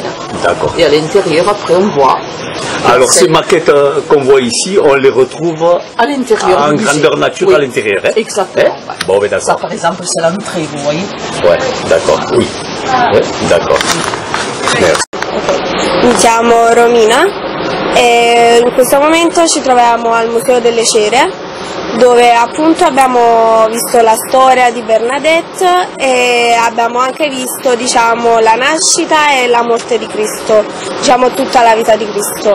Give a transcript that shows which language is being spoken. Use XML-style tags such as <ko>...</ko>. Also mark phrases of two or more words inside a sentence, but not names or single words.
<fr>D'accord. Et à l'intérieur, après, on voit. Alors ces maquettes qu'on voit ici, on les retrouve à l'intérieur en grandeur nature à l'intérieur. Hein? Exactement. Bon, ben, d'accord. Ça, par exemple, c'est l'entrée, vous voyez. Ouais, d'accord. Oui. Ouais, d'accord. Merci.</fr> <it>Mi chiamo Romina e in questo momento ci troviamo al Museo delle Cere, dove appunto abbiamo visto la storia di Bernadette e abbiamo anche visto, diciamo, la nascita e la morte di Cristo, diciamo tutta la vita di Cristo.</it>